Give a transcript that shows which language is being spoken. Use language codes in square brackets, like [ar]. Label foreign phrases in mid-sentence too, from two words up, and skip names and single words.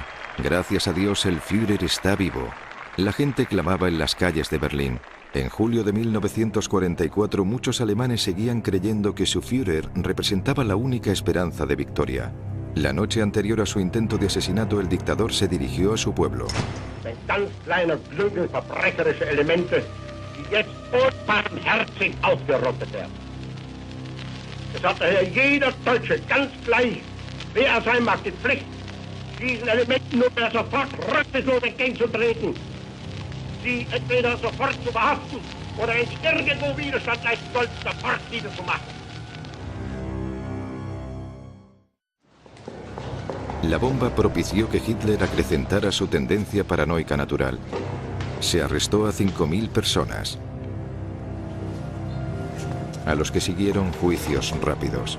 [es] «Gracias a Dios el Führer está vivo». La gente clamaba en las calles de Berlín: En julio de 1944 muchos alemanes seguían creyendo que su Führer representaba la única esperanza de victoria. La noche anterior a su intento de asesinato, el dictador se dirigió a su pueblo. [de] Ein ganz kleiner Flügel verbrecherische Elemente, die jetzt unbarmherzig ausgerottet werden. Es hat daher jeder Deutsche ganz gleich, wer er sein mag, die Pflicht, diesen Elementen nunmehr sofort rücksichtslos entgegenzutreten, sie entweder sofort zu verhaften oder wenn sie irgendwo Widerstand leisten sollten, sofort niederzumachen. [es] La bomba propició que Hitler acrecentara su tendencia paranoica natural. Se arrestó a 5.000 personas, a los que siguieron juicios rápidos.